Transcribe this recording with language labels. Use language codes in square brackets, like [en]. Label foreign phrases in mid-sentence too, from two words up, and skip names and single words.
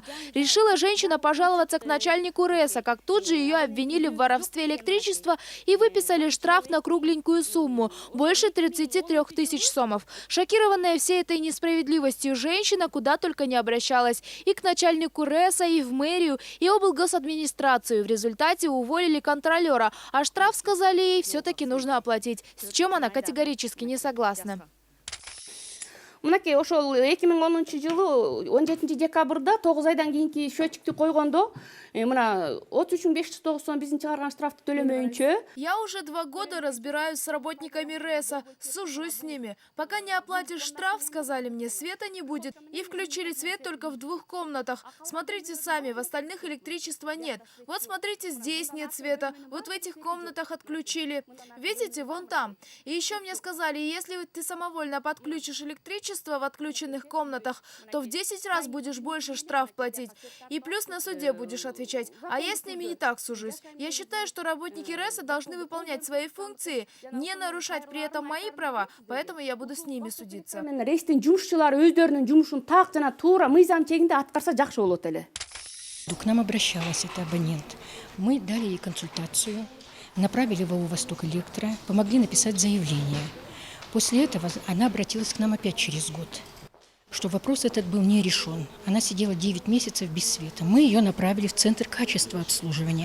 [ru] Решила женщина пожаловаться к начальнику РЭСа, как тут же ее обвинили в воровстве электричества и выписали штраф на кругленькую сумму – больше 33 тысяч сомов. Шокированная всей этой несправедливостью женщина куда только не обращалась. И к начальнику РЭСа, и в мэрию, и облгосадминистрацию. В результате уволили контролера, а штраф, сказали ей, все-таки нужно оплатить, с чем она категорически не согласна. [ky] Мынакей ошол 2010 жылы 17 декабрда 9 айдан кийинки счетчикти койгондо мына 33.590 сом биздин чыгарган штрафты төлөмөйүнчө. [ru] Я уже 2 года разбираюсь с работниками РЭСа, сужусь с ними. Пока не оплатишь штраф, сказали мне, света не будет. И включили свет только в 2 комнатах. Смотрите сами, в остальных электричества нет. Вот смотрите, здесь нет света, вот в этих комнатах отключили. Видите, вон там. И еще мне сказали, если ты самовольно подключишь электричество в отключенных комнатах, то в 10 раз будешь больше штраф платить. И плюс на суде будешь отвечать. А я с ними не так сужусь. Я считаю, что работники РЭСа должны выполнять свои функции, не нарушать при этом мои права, поэтому я буду с ними судиться. [ky] РЭСтин жумушчулары өздөрүнүн жумушун так жана туура мыйзам чегинде аткарса жакшы болот эле. [ru] К нам обращалась эта абонент. Мы дали ей консультацию, направили в АО «Восток Электро», помогли написать заявление. После этого она обратилась к нам опять через год, что вопрос этот был не решен. Она сидела 9 месяцев без света. Мы ее направили в Центр качества обслуживания.